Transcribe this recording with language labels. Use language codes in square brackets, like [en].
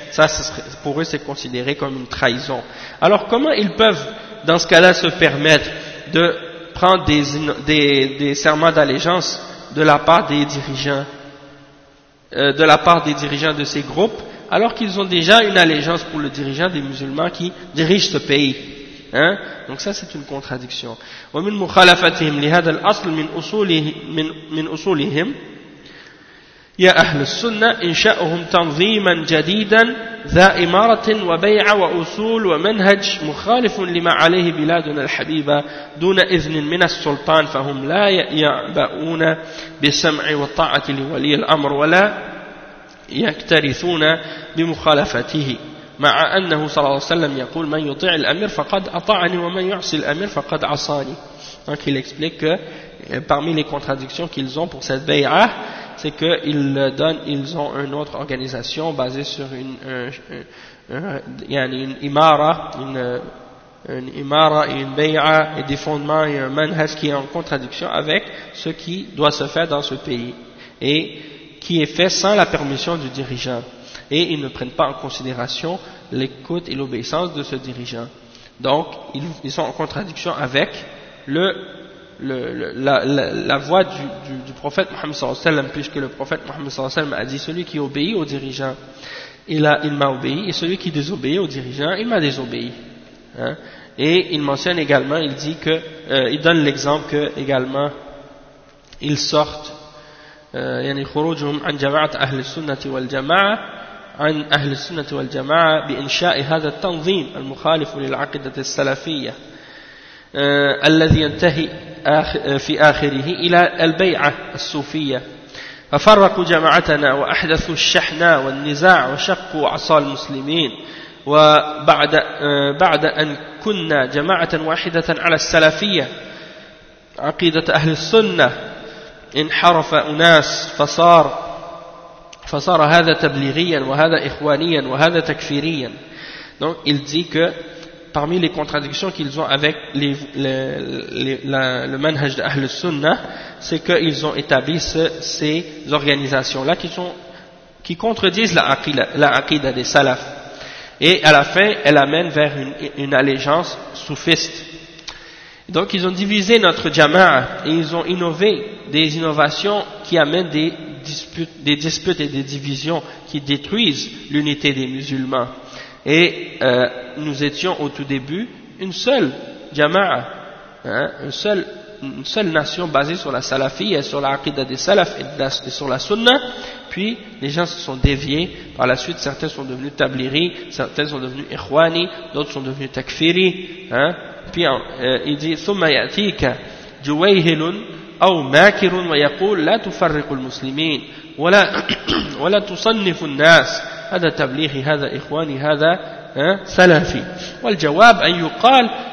[fr] Ça, pour eux, c'est considéré comme une trahison. Alors, comment ils peuvent, dans ce cas-là, se permettre de prendre des serments d'allégeance de la part des dirigeants? De la part des dirigeants de ces groupes, alors qu'ils ont déjà une allégeance pour le dirigeant des musulmans qui dirige ce pays. Hein? Donc ça, c'est une contradiction. [ar] ومن مخالفتهم لهذا الأصل من أصولهم يا أهل السنة إنشاؤهم تنظيما جديدا ذا إمارة وبيعة وأصول ومنهج مخالف لما عليه بلادنا الحبيبة دون إذن من السلطان فهم لا يعبؤون بسمع وطاعة لولي الأمر ولا يكترثون بمخالفته مع أنه صلى الله عليه وسلم يقول من يطيع الأمير فقد أطاعني ومن يعصي الأمير فقد عصاني. [fr] Donc il explique que parmi les contradictions qu'ils ont pour cette bay'a, c'est qu'ils ont une autre organisation basée sur une imara, une imara et une bay'a et des fondements et un manhaj qui est en contradiction avec ce qui doit se faire dans ce pays et qui est fait sans la permission du dirigeant. Et ils ne prennent pas en considération l'écoute et l'obéissance de ce dirigeant. Donc, ils sont en contradiction avec la voix du prophète Mohammed sallallahu alayhi wa sallam, puisque le prophète Mohammed sallallahu alayhi wa sallam a dit « Celui qui obéit au dirigeant, il m'a obéi, et celui qui désobéit au dirigeant, il m'a désobéi. » Et il mentionne également, il donne l'exemple que également ils sortent [ar] « Yani khurujum an jama'at ahl sunnati wal jama'a » عن أهل السنة والجماعة بإنشاء هذا التنظيم المخالف للعقدة السلفية الذي ينتهي في آخره إلى البيعة الصوفية ففرقوا جماعتنا وأحدثوا الشحنة والنزاع وشقوا عصا المسلمين وبعد أن كنا جماعة واحدة على السلفية عقيدة أهل السنة انحرف أناس فصار هذا تبليغيا وهذا إخوانيا وهذا تكفيريا. [fr] Donc il dit que parmi les contradictions qu'ils ont avec le manhaj d'Ahl al-Sunnah, c'est qu'ils ont établi ces organisations-là qui contredisent la aqida des salafs. Et à la fin, elle amène vers une allégeance soufiste. Donc ils ont divisé notre jama'a et ils ont innové des innovations qui amènent des disputes et des divisions qui détruisent l'unité des musulmans. Et nous étions au tout début une seule jama'a, une seule nation basée sur la salafie et sur l'aqida des salafs et sur la sunna. Puis les gens se sont déviés. Par la suite, certains sont devenus tabliri, certains sont devenus ikhwani, d'autres sont devenus takfiri. Puis il dit [ar] ثم يأتيك جويهل أو ماكر ويقول لا تفرق المسلمين ولا تصنف الناس هذا تبليغ هذا إخواني هذا سلفي والجواب أن يقال